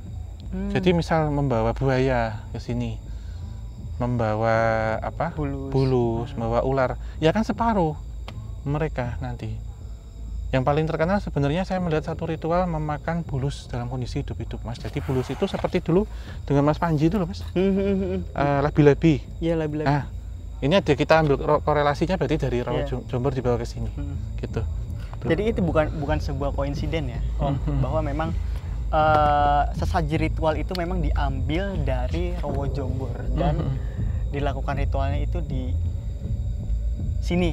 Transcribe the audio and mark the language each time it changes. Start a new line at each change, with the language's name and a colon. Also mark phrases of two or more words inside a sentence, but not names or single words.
Indonesian: Jadi misal membawa buaya ke sini, membawa bulus, membawa ular, ya kan separuh mereka nanti. Yang paling terkenal sebenarnya saya melihat satu ritual memakan bulus dalam kondisi hidup-hidup, Mas. Jadi bulus itu seperti dulu dengan Mas Panji itu loh, Mas. Labi-labi. Iya, labi-labi. Nah, ini ada kita ambil korelasinya berarti dari Rawa Jombor dibawa ke sini. Gitu. Jadi itu bukan sebuah koinsiden ya, bahwa memang sesaji ritual itu memang diambil dari Rawa Jombor dan dilakukan ritualnya itu di sini.